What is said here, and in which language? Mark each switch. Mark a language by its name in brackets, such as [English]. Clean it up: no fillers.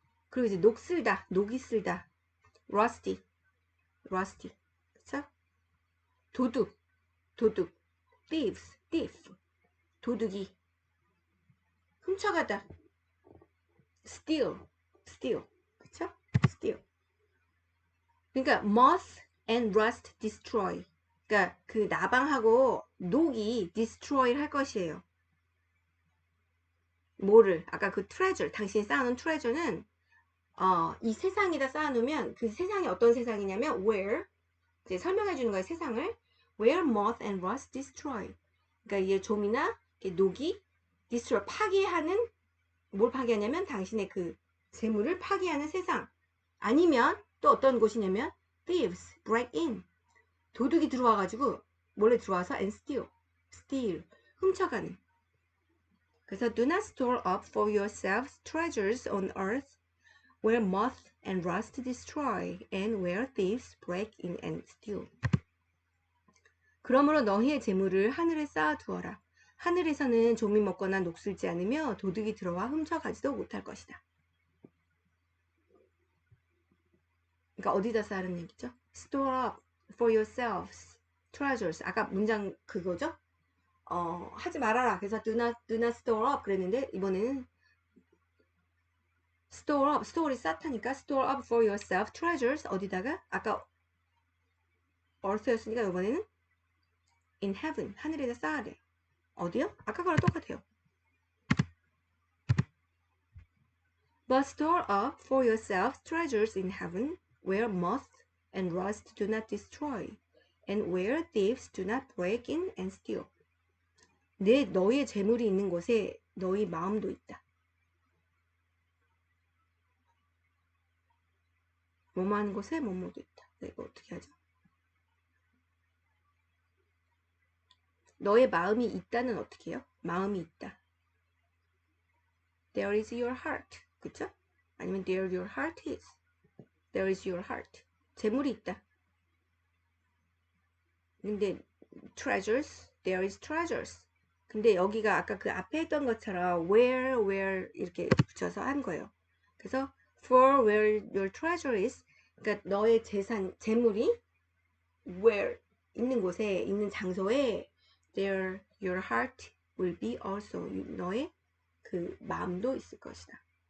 [Korean] 그리고 이제 녹슬다, 녹이 슬다, [English] rusty, rusty, [Korean] 그쵸? 도둑, 도둑, [English] thieves, thief, [Korean] 도둑이 훔쳐가다, [English] steal, steal, [Korean] 그쵸? [English] steal. [Korean] 그러니까 [English] moth and rust destroy. [Korean] 그러니까 그 나방하고 녹이 destroy 할 것이에요. 뭐를? 아까 그 treasure, 당신이 쌓아놓은 treasure는 이 세상에다 쌓아놓으면 그 세상이 어떤 세상이냐면 where 이제 설명해 주는 거예요. 세상을 [English] where moth and rust destroy. [Korean] 그러니까 이게 좀이나 녹이 destroy 파괴하는 뭘 파괴하냐면 당신의 그 재물을 파괴하는 세상. 아니면 또 어떤 곳이냐면 [English] thieves break in. [Korean] 도둑이 들어와 가지고 몰래 들어와서 [English] and steal [Korean] 훔쳐가는. 그래서 [English] do not store up for yourselves treasures on earth where moth and rust destroy and where thieves break in and steal. [Korean] 그러므로 너희의 재물을 하늘에 쌓아두어라. 하늘에서는 좀이 먹거나 녹슬지 않으며 도둑이 들어와 훔쳐가지도 못할 것이다. 그러니까 어디다 쌓으라는 얘기죠? [English] Store up for yourselves treasures. [Korean] 아까 문장 그거죠? 하지 말아라. [English] 그래서 do not store up [Korean] 그랬는데 이번에는 [English] store up, store이 쌓다니까 store up for yourself treasures 어디다가? [Korean] 아까 earth였으니까 이번에는 [English] in heaven, [Korean] 하늘에다 쌓아래. 어디요? 아까 거랑 똑같아요. [English] But store up for yourself treasures in heaven where moth and rust do not destroy and where thieves do not break in and steal. [Korean] 너희의 재물이 있는 곳에 너희 마음도 있다. 뭐뭐 하는 곳에 뭐뭐도 있다. 이거 어떻게 하죠? 너의 마음이 있다는 어떻게 해요? 마음이 있다. [English] There is your heart. [Korean] 그쵸? 아니면 [English] there your heart is. There is your heart. [Korean] 재물이 있다. 근데 [English] treasures, there is treasures. [Korean] 근데 여기가 아까 그 앞에 했던 것처럼 where 이렇게 붙여서 한 거예요. 그래서 [English] for where your treasure is. [Korean] 그러니까 너의 재물이 where 있는 곳에 있는 장소에 [English] there your heart will be also. [Korean] 너의 그 마음도 있을 것이다.